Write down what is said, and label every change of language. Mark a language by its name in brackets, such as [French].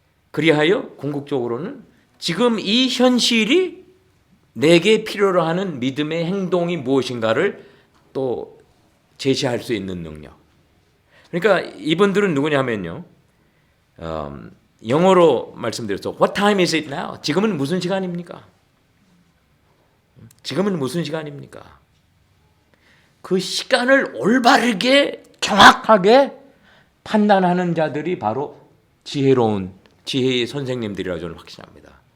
[Korean] 그리하여 궁극적으로는 지금 이 현실이 내게 필요로 하는 믿음의 행동이 무엇인가를 또 제시할 수 있는 능력. 그러니까 이분들은 누구냐면요. 영어로 말씀드려서 [English] What time is it now? [Korean] 지금은 무슨 시간입니까? 지금은 무슨 시간입니까? 그 시간을 올바르게 정확하게 판단하는 자들이 바로 지혜의 선생님들이라고 저는 확신합니다.